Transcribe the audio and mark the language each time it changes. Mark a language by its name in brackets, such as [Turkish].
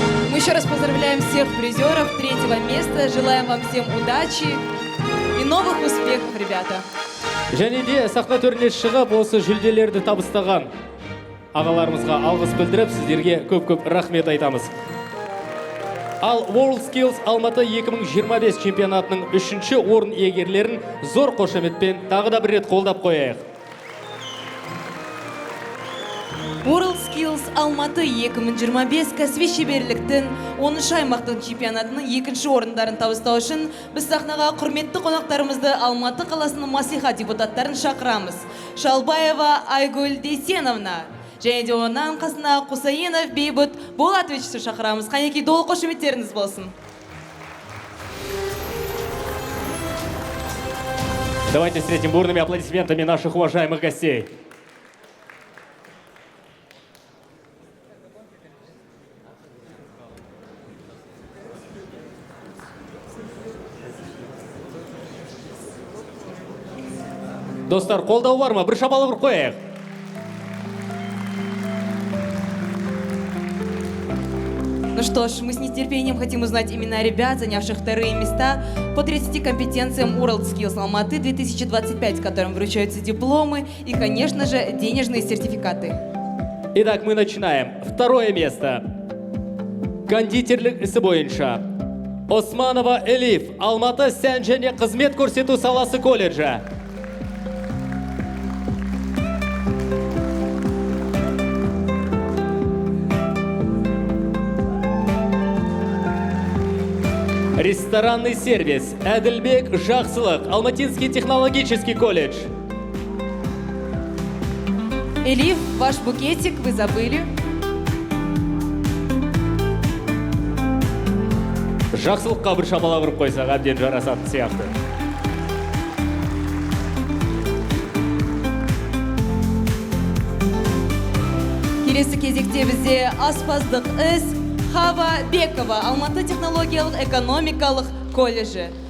[Russian] Мы еще раз поздравляем всех призеров третьего места. Желаем вам всем удачи и новых успехов, ребята. [Kazakh] Және де сахна төріне шығып осы жүлделерді табыстаған ағаларымызға алғыс білдіріп, сіздерге көп-көп рахмет айтамыз. Ал WorldSkills Алматы 2025 чемпионатының 3-ші орын иегерлерін зор қошеметпен тағы да бір рет қолдап қояйық. WorldSkills Алматы 2025 кәсіби шеберліктің 10-шы аймақтың чемпионатының 2-ші орындарын табыстау үшін біз сахнаға құрметті қонақтарымызды Алматы қаласының мәслихат депутаттарын шақырамыз. Шалбаева Айгүл Дейсеновна және де онан қасына Құсайынов Бейбіт Болатовичті шақырамыз. Қанеки долы қошеметтеріңіз болсын. [Russian] Давайте встретим бурными аплодисментами наших уважаемых гостей. [Kazakh] Достар, қолдау бар ма? Бір шапалы ұрып қояйық. [Russian] Ну что ж, мы с нетерпением хотим узнать имена ребят, занявших вторые места по 30 компетенциям WorldSkills Алматы 2025, которым вручаются дипломы и, конечно же, денежные сертификаты. Итак, мы начинаем. Второе место. [Kazakh] Кондитерлік ісі бойынша. Османова Элиф, Алматы сән және қызмет көрсету саласы колледжі. [Russian] Ресторанный сервис. Әділбек Жақсылық, Алматинский технологический колледж. Элиф, ваш букетик вы забыли. [Kazakh] Жақсылыққа бір шапалақ ұрып қойсақ, әбден жарасатын сияқты. Келесі кезекте бізде аспаздық іс Хава Бекова, Алматы технологиялық экономикалық колледжі.